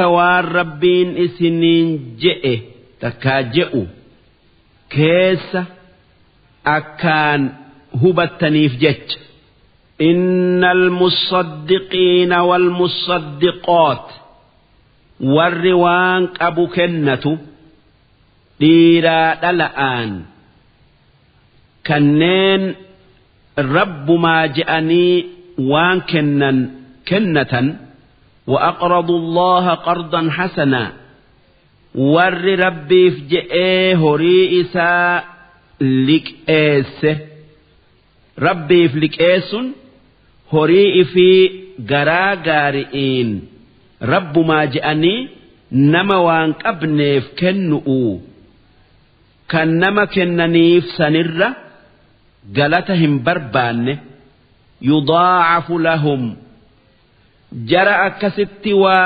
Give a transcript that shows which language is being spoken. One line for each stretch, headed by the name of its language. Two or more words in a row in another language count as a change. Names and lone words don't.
Oromo: waan rabbiin isiniin je'e takkaa je'u keessa akkaan hubattaniif jecha
Arabic: إن المصدقين والمصدقات
Oromo: warri waan qabu kennatu dhiiraa dhala'aan kanneen rabbumaa je'anii waan kennatan
Arabic: وأقرضوا الله قرضا حسنا
Oromo: warri rabbiif je'ee horii isaa liqeesse rabbiif liqeessun horii ifii garaa gaari'iin rabbumaa je'anii nama waan qabneef kennu'u kan nama kennaniif sanirra galata hin barbaanne
Arabic: يضاعف لهم
Oromo: jara akkasitti waa